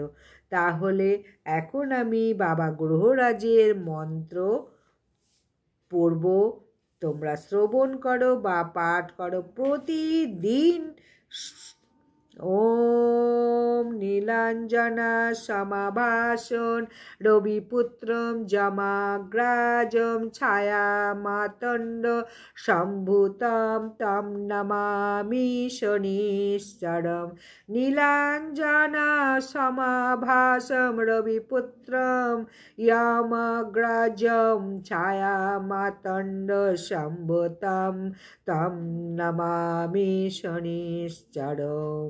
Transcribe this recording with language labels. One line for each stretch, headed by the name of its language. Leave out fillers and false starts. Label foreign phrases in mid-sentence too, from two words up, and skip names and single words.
Bangla: তাহলে এখন আমি বাবা গ্রহরাজের মন্ত্র পড়ব, তোমরা শ্রবণ করো বা পাঠ করো প্রতিদিন।
Sanskrit: ওম নীলাঞ্জনা সমাভাসন রবিপুত্রম যমাগ্রাজম ছায়া মাতণ্ড সম্ভূতম তম নমামি শনিশ্চরম। নীলাঞ্জনা সমাভাসম রবিপুত্রম যমাগ্রাজম ছায়া মাতণ্ড সম্ভূতম তম নমামি শনিশ্চরম।